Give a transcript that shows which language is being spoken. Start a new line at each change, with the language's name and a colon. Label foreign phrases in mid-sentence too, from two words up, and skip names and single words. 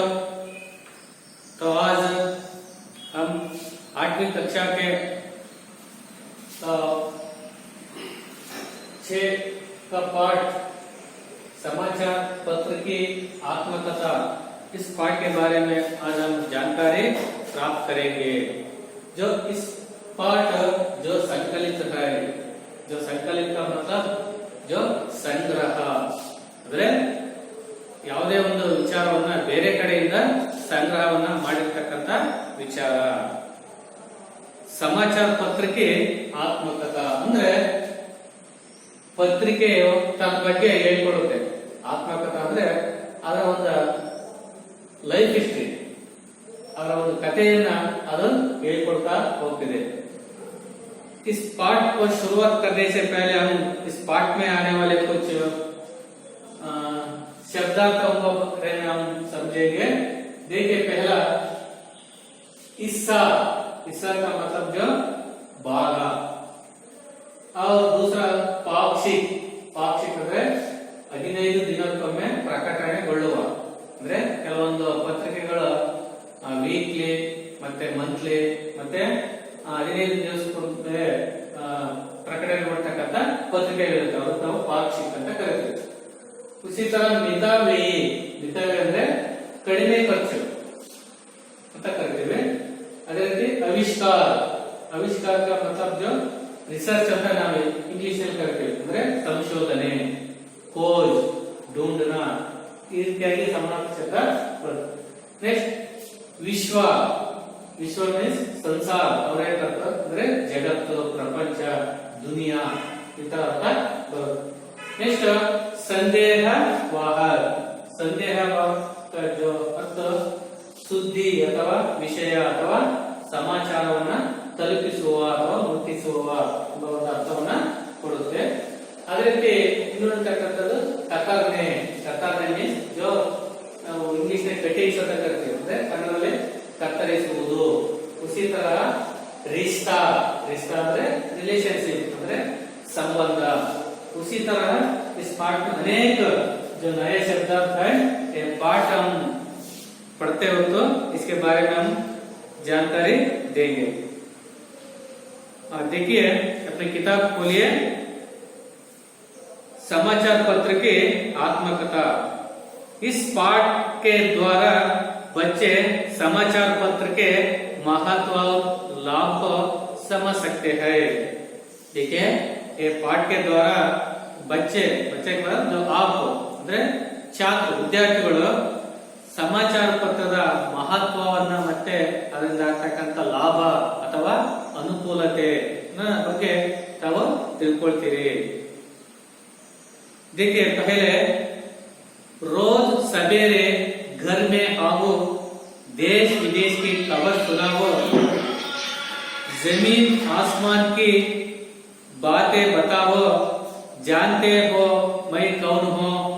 Hindi: तो आज हम 8वीं कक्षा के 6 का पाठ समाचार पत्र की आत्मकथा, इस पाठ के बारे में आज हम जानकारी प्राप्त करेंगे। जो इस पाठ जो संकलित है, जो संकलित का मतलब जो संग्रह
Kannada: ಅಂದ್ರೆ ಯಾವುದೇ ಒಂದು ವಿಚಾರವನ್ನ ಬೇರೆ ಕಡೆಯಿಂದ ಸಂಗ್ರಹವನ್ನ ಮಾಡಿರ್ತಕ್ಕಂಥ ವಿಚಾರ. ಸಮಾಚಾರ ಪತ್ರಿಕೆ ಆತ್ಮಕಥಾ ಅಂದ್ರೆ ಪತ್ರಿಕೆಯು ತನ್ನ ಬಗ್ಗೆ ಹೇಳ್ಕೊಡುತ್ತೆ. ಆತ್ಮಕಥಾ ಅಂದ್ರೆ ಅದರ ಒಂದು
English: life history,
Kannada: ಅದರ ಒಂದು ಕಥೆಯನ್ನ ಅದು ಹೇಳ್ಕೊಡ್ತಾ ಹೋಗ್ತಿದೆ.
Hindi: इस पाठ को शुरुआत करने से पहले हम इस पाठ में आने वाले कुछ शब्दार्थों को हम समझेंगे. देखिए, पहला हिस्सा, हिस्सा का मतलब जो भाग, और दूसरा पाक्षिक, पाक्षिक
Kannada: ಅಂದ್ರೆ 15 ದಿನಕ್ಕೊಮ್ಮೆ ಪ್ರಕಟಣೆಗೊಳ್ಳುವ. ಅಂದ್ರೆ ಕೆಲವೊಂದು ಪತ್ರಿಕೆಗಳು ವೀಕ್ಲಿ ಮತ್ತೆ ಮಂತ್ಲಿ ಮತ್ತೆ 15 ದಿವಸಕ್ಕೊಮ್ಮೆ ಪ್ರಕಟಣೆಗೊಳ್ತಕ್ಕಂಥ ಪತ್ರಿಕೆಗಳಿರ್ತವೆ, ಅದಕ್ಕೆ ನಾವು ಪಾಕ್ಷಿಕ ಅಂತ ಕರಿತೀವಿ.
Hindi: उसी तरह
Kannada: ಮಿತವ್ಯಯಿ, ಮಿತವ್ಯಯ ಅಂದ್ರೆ ಕಡಿಮೆ ಖರ್ಚು ಅಂತ ಕರಿತೀವಿ. ಅದೇ ರೀತಿ ಆವಿಷ್ಕಾರ, ಆವಿಷ್ಕಾರ
Hindi: का मतलब जो रिसर्च
Kannada: ಅಂತ ನಾವು ಇಂಗ್ಲಿಷ್ ಅಲ್ಲಿ ಕರಿತೀವಿ, ಅಂದ್ರೆ ಸಂಶೋಧನೆ,
Hindi: खोज, ढूंढना,
Kannada: ಈ ರೀತಿಯಾಗಿ ಸಮಾನಾರ್ಥಕ ಶಬ್ದ ಬರುತ್ತೆ. ನೆಕ್ಸ್ಟ್ ವಿಶ್ವ, ವಿಶ್ವ ಮೀನ್ಸ್ ಸಂಸಾರ, ಅವರ ಅರ್ಥ ಅಂದ್ರೆ ಜಗತ್ತು, ಪ್ರಪಂಚ, ದುನಿಯಾ ಇಂತ ಅರ್ಥ ಬರುತ್ತೆ.
Hindi: नेक्स्ट संदेह वाहक, संदेह का जो अर्थ
Kannada: ಸುದ್ದಿ ಅಥವಾ ವಿಷಯ ಅಥವಾ ಸಮಾಚಾರವನ್ನ ತಲುಪಿಸುವ ಅಥವಾ ಮುಟ್ಟಿಸುವ ಎಂಬ ಒಂದು ಅರ್ಥವನ್ನ ಕೊಡುತ್ತೆ. ಅದೇ ರೀತಿ ಇನ್ನೊಂದು ಕತರ್ನೆ, ಕತರ್ನೆ ಮೀನ್ಸ್ ಜೋ ನಾವು ಇಂಗ್ಲಿಷ್ ನಲ್ಲಿ ಕಟಿಂಗ್ಸ್ ಅಂತ ಕರಿತೀವಿ, ಅಂದ್ರೆ ಕನ್ನಡದಲ್ಲಿ ಕತ್ತರಿಸುವುದು.
Hindi: उसी तरह रिश्ता, रिश्ता ಅಂದ್ರೆ ರಿಲೇಶನ್शिप ಅಂದ್ರೆ संबंध. उसी तरह इस पाठ में अनेक जो नए शब्दार्थ है, ये पाठ हम पढ़ते हो तो इसके बारे में हम जानकारी देंगे. देखिए, अपनी किताब खोलिए, समाचार पत्र की आत्मकथा. इस पाठ के द्वारा बच्चे समाचार पत्र के महत्व, लाभ को समझ सकते हैं. देखिए, ये पाठ के द्वारा बच्चे के बाद जो आप
Kannada: ಅಂದ್ರೆ ಛಾತ್ರ ವಿದ್ಯಾರ್ಥಿಗಳು ಸಮಾಚಾರ ಪತ್ರದ ಮಹತ್ವವನ್ನ ಮತ್ತೆ ಅದರಿಂದ ಆಗ್ತಕ್ಕಂಥ ಲಾಭ ಅಥವಾ ಅನುಕೂಲತೆ ಬಗ್ಗೆ ತಾವು ತಿಳ್ಕೊಳ್ತೀರಿ.
Hindi: देखिए, पहले रोज सवेरे घर में आओ, देश विदेश की खबर सुनाओ, जमीन आसमान की बातें बताओ, जानते हो मैं कौन हूं.